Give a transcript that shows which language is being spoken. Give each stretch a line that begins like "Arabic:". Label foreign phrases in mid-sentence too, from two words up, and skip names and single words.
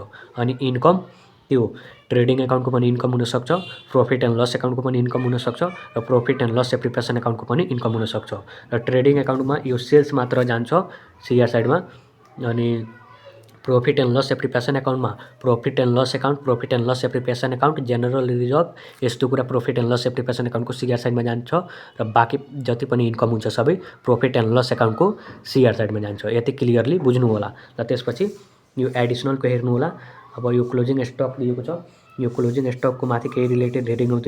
Nepali: अनि इन्कम त्यो
English: trading accountको
Nepali: पनि इन्कम हुन सक्छ,
English: profit and loss accountको
Nepali: पनि इन्कम हुन सक्छ र
English: profit and loss appropriation accountको
Nepali: पनि इन्कम हुन सक्छ। र
English: trading accountमा
Nepali: यो सेल्स मात्र जान्छ
English: CR sideमा।
Nepali: अनि
English: profit and loss appropriation accountमा profit and loss account, profit and loss appropriation account, general reserve
Nepali: यस्तो कुरा
English: profit and loss appropriation accountको CR sideमा
Nepali: जान्छ र बाँकी जति पनि इन्कम हुन्छ सबै
English: profit and loss accountको CR sideमा
Nepali: जान्छ। यति क्लियरली बुझ्नु होला। र त्यसपछि यो एडिशनलको हेर्नु होला। अब यो
English: closing stock
Nepali: दिएको छ, यो
English: closing stockको
Nepali: माथि केही
English: related heading
Nepali: हुँदैन।